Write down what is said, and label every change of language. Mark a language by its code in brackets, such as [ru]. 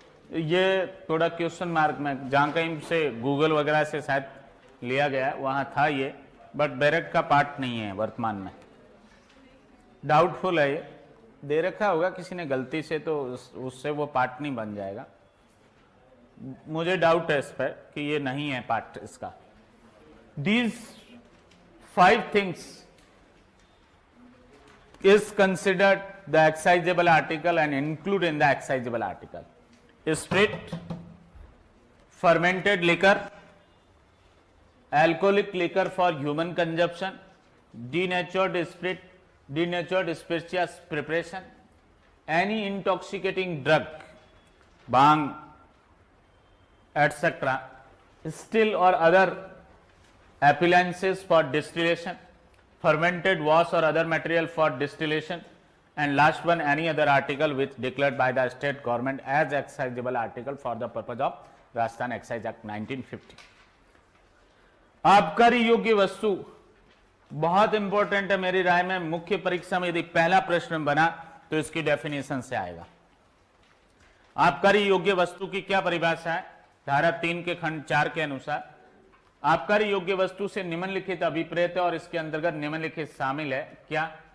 [hi] ये थोड़ा question mark में, जहाँ कहीं से गूगल वगैरह से शायद लिया गया, वहाँ था ये, बट बैरक का पार्ट नहीं है वर्तमान में, डाउटफुल है। ये दे रखा होगा किसी ने गलती से, तो उससे वो पार्ट नहीं बन जाएगा। मुझे डाउट है इस पर कि ये नहीं है पार्ट इसका। [en] These 5 things is considered the excisable article and include in the excisable article: spirit, fermented liquor, alcoholic liquor for human consumption, denatured spirit, denatured spirituous preparation, any intoxicating drug, bhang, etc., still or other appliances for distillation, fermented wash or other material for distillation, and last one, any other article which declared by the state government as exciseable article for the purpose of Rajasthan Excise Act 1950. [hi] आबकारी योग्य वस्तु बहुत important है मेरी राय में। मुख्य परीक्षा में यदि पहला प्रश्न बना तो इसकी डेफिनेशन से आएगा। आबकारी योग्य वस्तु की क्या परिभाषा है? धारा 3 के खंड 4 के अनुसार आबकारी योग्य वस्तु से निम्नलिखित अभिप्रेत है और इसके अंतर्गत निम्नलिखित शामिल है। क्या?